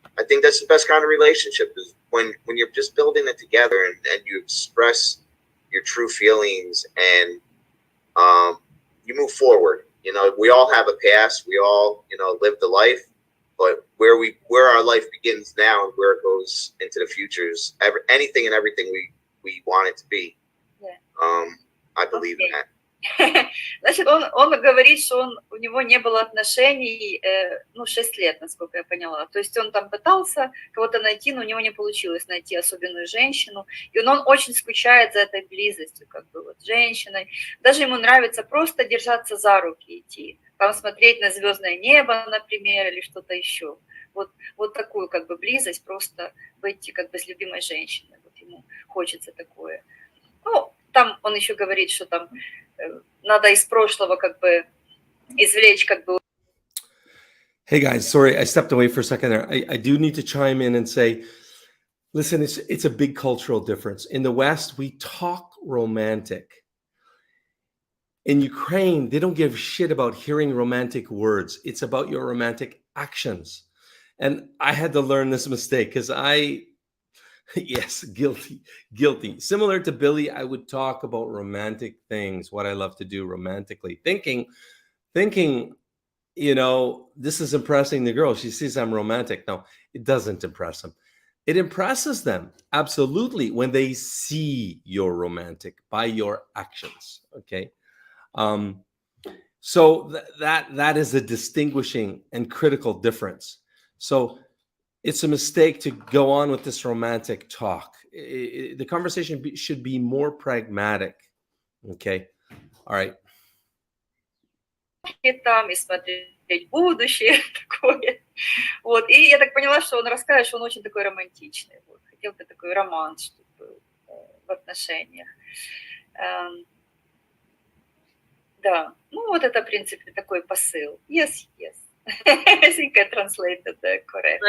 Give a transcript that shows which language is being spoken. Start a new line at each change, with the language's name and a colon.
English: I think that's the best kind of relationship is when you're just building it together and you express your true feelings and you move forward. You know, we all have a past. We all, you know, lived a life, but where our life begins now and where it goes into the future is anything and everything we want it to be. Yeah. I believe in that.
Russian: Значит, он говорит, что у него не было отношений, 6 лет, насколько я поняла. То есть он там пытался кого-то найти, но у него не получилось найти особенную женщину. И он очень скучает за этой близостью, как бы вот женщиной. Даже ему нравится просто держаться за руки идти. Там смотреть на звездное небо, например, или что-то еще. Вот такую как бы близость, просто быть как бы с любимой женщиной. Вот ему хочется такое. Ну, там он еще говорит, что там надо из прошлого как бы извлечь как бы.
English: Hey guys, sorry, I stepped away for a second there. I do need to chime in and say, listen, it's a big cultural difference. In the West, we talk romantic. In Ukraine, they don't give shit about hearing romantic words. It's about your romantic actions. And I had to learn this mistake because yes, guilty. Similar to Billy, I would talk about romantic things, what I love to do romantically, thinking, you know, this is impressing the girl. She sees I'm romantic. No, it doesn't impress them. It impresses them absolutely when they see you're romantic by your actions. Okay, so that is a distinguishing and critical difference. So it's a mistake to go on with this romantic talk. The conversation should be more pragmatic. Okay, all right.
Russian: Там и смотреть будущее такое. Вот. И я так поняла, что он расскажет, что он очень такой романтичный. Вот. Хотел бы такой романс, чтобы был в отношениях. Да, ну вот это, в принципе, такой посыл.
English: Yes. I think I translated that correctly.